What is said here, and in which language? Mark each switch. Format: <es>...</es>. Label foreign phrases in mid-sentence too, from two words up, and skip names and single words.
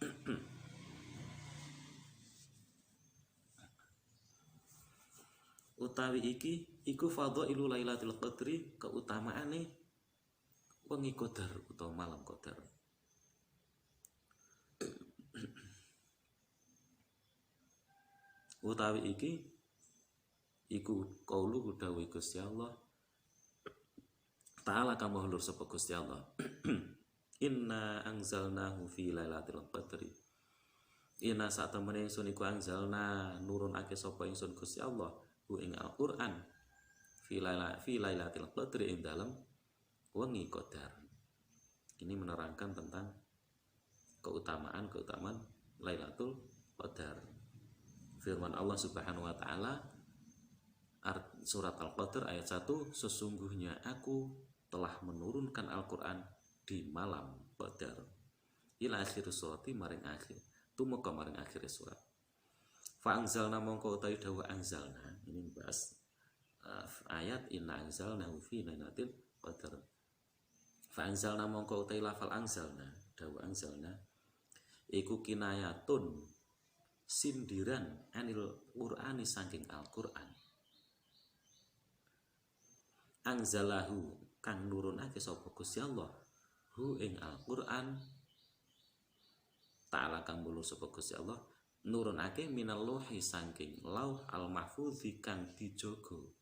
<jv>Utawi iki iku</jv> <ar>fadhailu Lailatul Qadri,</ar> <jv>keutamaane wengi qadar utawa malam qadar. Utawi iki iku qaulu dawuh Gusti Allah Ta'ala kang maha lur sapa Gusti Allah.</jv> <ar>Inna anzalnahu fi lailatul qadri.</ar> <jv>Inna satemene ingsun iku anzalna nurunake sapa ingsun Gusti Allah hu ing Al-Qur'an</jv> <ar>fi lailatul qadri</ar> <jv>ing dalem wengi qadar.</jv> <id>Ini menerangkan tentang keutamaan Lailatul Qadar. Firman Allah</id> <ar>Subhanahu wa taala</ar> <id>surat Al-Qadr ayat 1, sesungguhnya aku telah menurunkan Al-Qur'an di malam Qadar.</id> <ar>Ila akhir surati</ar> <jv>maring akhir. Tumeka maring akhir surat.</jv> <ar>Fa anzalna</ar> <jv>mongko utawi dawuh anzalna,</jv> <id>ini bahas ayat</id> <ar>inna anzalnahu fi lailatul qadar. Fa anzalna</ar> <jv>mongko utawi lafal anzalna, dawuh anzalna iku kinayatun sindiran</jv> <ar>anil Qur'ani</ar> <jv>saking Al-Qur'an. Anzalahu kang nurunake sapa Gusti Allah hu ing Al-Qur'an ta'ala kang mulu sapa Gusti Allah nurunake</jv> <ar>minal lauhi</ar> <jv>saking</jv> <ar>lauh al-mahfudzi</ar> <jv>kang dijaga</jv>